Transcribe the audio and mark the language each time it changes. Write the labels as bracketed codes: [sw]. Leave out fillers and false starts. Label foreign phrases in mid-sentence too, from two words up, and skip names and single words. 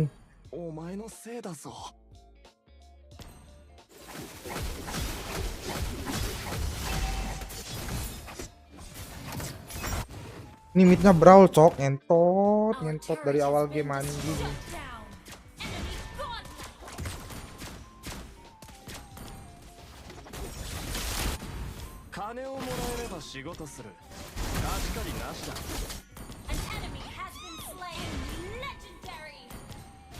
[ja] お前のせいだぞ。 [id] Ini midnya brawl, Cok. Ngentot dari awal game anjing. [ja] Kaneをもらえれば仕事する。貸し借りなしだ。